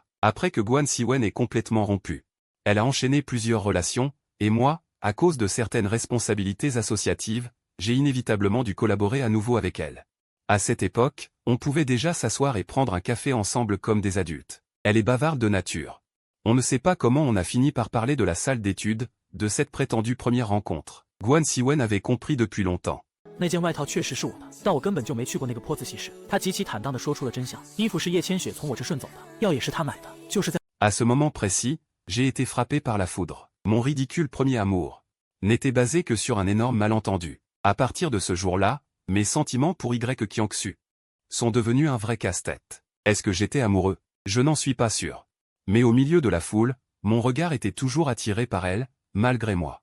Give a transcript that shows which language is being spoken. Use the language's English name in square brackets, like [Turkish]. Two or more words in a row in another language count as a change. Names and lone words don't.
[French] Après que Guan Siwen ait complètement rompu. Elle a enchaîné plusieurs relations, et moi, à cause de certaines responsabilités associatives, j'ai inévitablement dû collaborer à nouveau avec elle. À cette époque, on pouvait déjà s'asseoir et prendre un café ensemble comme des adultes. Elle est bavarde de nature. On ne sait pas comment on a fini par parler de la salle d'études, de cette prétendue première rencontre. Guan Siwen avait compris depuis longtemps. [Chinese] 那件外套确实是我的，但我根本就没去过那个坡自习室。他极其坦荡地说出了真相，衣服是叶千雪从我这顺走的，药也是他买的，就是在。 [French] À ce moment précis, j'ai été frappé par la foudre. Mon ridicule premier amour n'était basé que sur un énorme malentendu. À partir de ce jour-là, mes sentiments pour Y Kiangsu sont devenus un vrai casse-tête. Est-ce que j'étais amoureux? Je n'en suis pas sûr. Mais au milieu de la foule, mon regard était toujours attiré par elle, malgré moi.